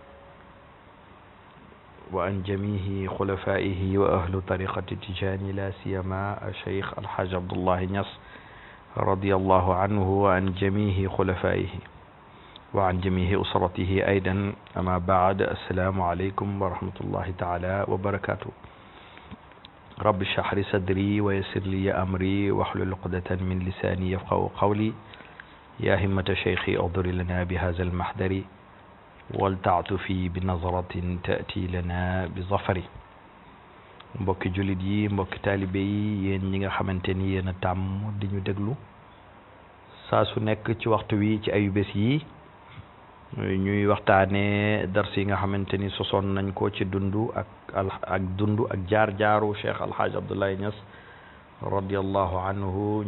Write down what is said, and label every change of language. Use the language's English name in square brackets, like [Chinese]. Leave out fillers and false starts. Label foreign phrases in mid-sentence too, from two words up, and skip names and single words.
[Arabic] وعن جميع خلفائه وأهل طريقة تجاني لا سيما الشيخ الحاج عبد الله نياس رضي الله عنه وعن جميع خلفائه وعن جميع أسرته أيضا. أما بعد، السلام عليكم ورحمة الله تعالى وبركاته. رب اشرح لي صدري ويسر لي أمري واحلل عقدة من لساني يفقهوا قولي. يا همة شيخي اغفر لنا بهذا المحضر والتعطف بنظرة تأتي لنا بالظفر. [Wolof] mbokki jullit yi, mbokki taalibe yi, yéen ñi nga xamante ni yéen a tàmm di ñu déglu saa su nekk ci waxtu wi ci ayu bés yi ñuy waxtaane dars yi nga xamante ni sosoon nañ ko ci dundu ak jaar-jaaru Cheikh Alhaaj Abdoulaye Niass [Arabic] رضي الله عنه.